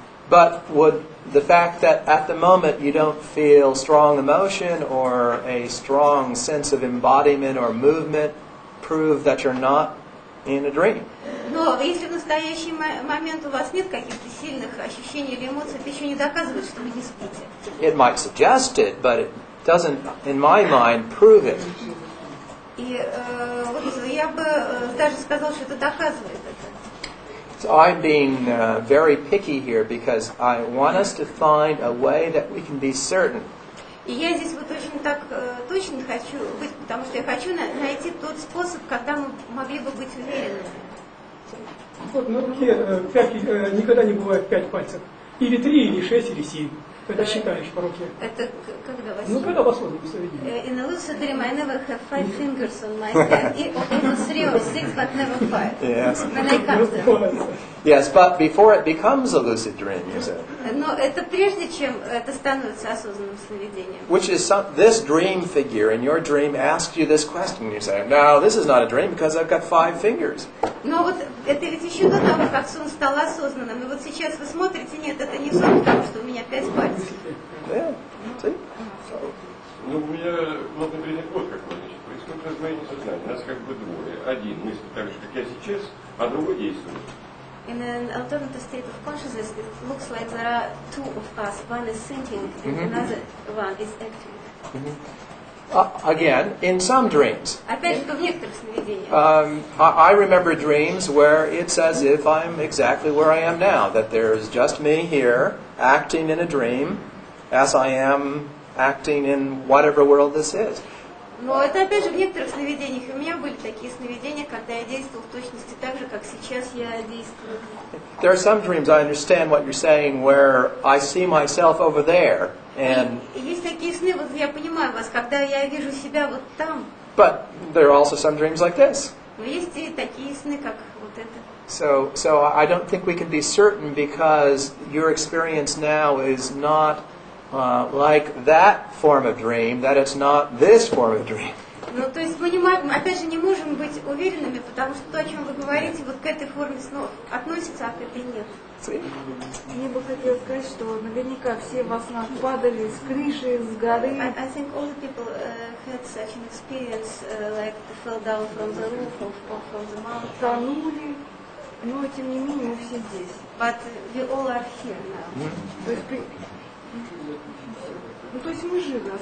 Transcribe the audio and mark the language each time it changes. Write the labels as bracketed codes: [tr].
[en] But would the fact that at the moment you don't feel strong emotion or a strong sense of embodiment or movement prove that you're not in a dream? [ru] Но если в настоящий момент у вас нет каких-то сильных ощущений или эмоций, это еще не доказывает, что вы не спите. [en] It might suggest it, but it doesn't, in my mind, prove it. [ru] И вот я бы даже сказала, что это доказывает это. [en] So I'm being very picky here because I want us to find a way that we can be certain. [ru] И я здесь вот очень так точно хочу быть, потому что я хочу найти тот способ, когда мы могли бы быть уверенными. Вот на руке никогда не бывает 5 пальцев. Или 3, или 6, или 7. Когда считаешь по руке. Это когда во Ну, сне? когда в осознанном сновидении. [en] In a lucid dream, I never have 5 fingers on my hand. It was 3 or 6, but never 5. Yes. When I come there. Yes, but before it becomes a lucid dream, you said. [ru] Но это прежде, чем это становится осознанным сновидением. [en] Which is this dream figure in your dream asks you this question. You say, no, this is not a dream because I've got 5 fingers. [ru] Но вот это ведь еще до того, как сон стал осознанным. И вот сейчас вы смотрите, нет, это не сон, потому что у меня 5 пальцев. [en] Yeah. See? [ru] Ну, у меня можно принять вот какое, значит, происходит раздвоение сознания. Нас как бы двое. Один мыслит так же, как я сейчас, а другой действует. [en] In an alternative state of consciousness, it looks like there are 2 of us. One is thinking, and another one is acting. Again, in some dreams. [ru] Опять же, в некоторых сновидениях. [en] I remember dreams where it's as if I'm exactly where I am now, that there's just me here, acting in a dream, as I am acting in whatever world this is. [ru] Но это опять же в некоторых сновидениях. У меня были такие сновидения, когда я действовал в точности так же, как сейчас я действую. [en] There are some dreams, I understand what you're saying, where I see myself over there, and [ru] Есть такие сны, вот я понимаю вас, когда я вижу себя вот там. [en] but there are also some dreams like this. [ru] Но есть и такие сны, как вот это. [en] So I don't think we can be certain because your experience now is not like that form of dream, that it's not this form of dream. [ru] Ну, то есть мы не можем, опять же, не можем быть уверенными, потому что то, о чем вы говорите, вот к этой форме снов относится, а к этой нет. [en] See? [ru] Мне бы хотелось сказать, что наверняка все во снах падали с крыши, с горы. [en] I think all the people had such an experience, like they fell down from the roof or from the mountain. [ru] Тонули, но тем не менее мы все здесь. [en] But we all are here now. [ru] То есть, ну, то есть мы живы